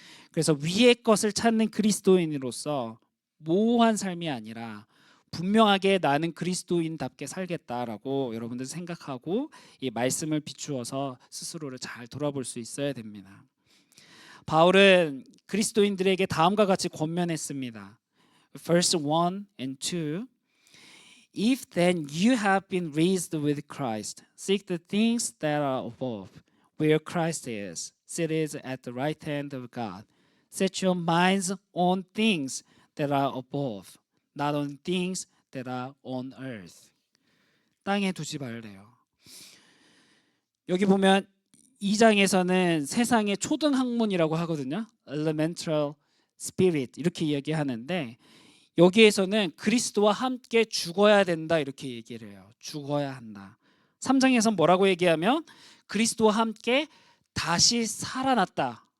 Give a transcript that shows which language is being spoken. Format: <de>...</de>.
<ko>그래서 위의 것을 찾는 그리스도인으로서 모호한 삶이 아니라 분명하게 나는 그리스도인답게 살겠다라고 여러분들 생각하고 이 말씀을 비추어서 스스로를 잘 돌아볼 수 있어야 됩니다. 바울은 그리스도인들에게 다음과 같이 권면했습니다.</ko> <en>Verse 1 and 2. If then you have been raised with Christ, seek the things that are above, where Christ is, seated at the right hand of God. Set your minds on things that are above, not on things that are on earth.</en> <ko>땅에 두지 말래요. 여기 보면 2장에서는 세상의 초등 학문이라고 하거든요. Elemental Spirit 이렇게 이야기하는데 여기에서는 그리스도와 함께 죽어야 된다 이렇게 얘기를 해요. 죽어야 한다. 3장에서 뭐라고 얘기하면 그리스도와 함께 다시 살아났다.</ko>